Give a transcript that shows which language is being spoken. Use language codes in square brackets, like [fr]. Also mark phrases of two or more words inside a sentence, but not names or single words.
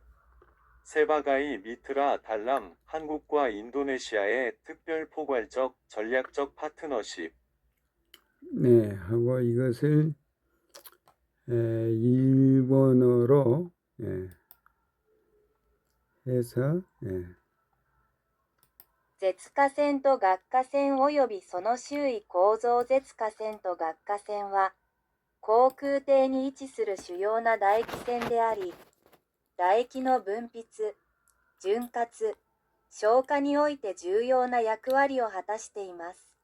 [id] sebagai mitra dalam. [ko] 한국과 인도네시아의 특별 포괄적 전략적 파트너십. 네, 하고 이것을 일본어로 해서 [ja] 舌下腺と顎下腺及びその周囲構造。舌下腺と顎下腺は、口腔底に位置する主要な唾液腺であり、唾液の分泌、潤滑、消化において重要な役割を果たしています。